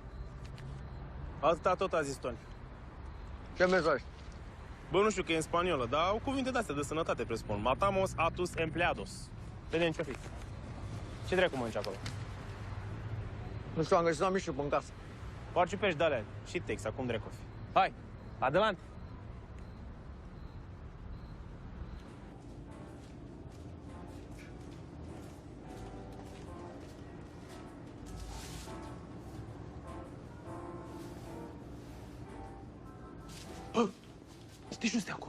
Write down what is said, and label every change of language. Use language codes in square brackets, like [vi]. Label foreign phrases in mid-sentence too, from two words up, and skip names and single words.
[ro] Atâta tot a zis Tony. Ce mesaj? Bă, nu știu că e în spaniolă, dar au cuvinte de-astea de sănătate, presupun. [es] Matamos a tus empleados. [ro] Vedem ce-o fi. Ce dracu mănânci acolo? Nu știu, am găsit la Mișu în casă. Orice pești de-alea și tex, acum dracu fi. Hai, adelante! Bă, stai jos de acolo.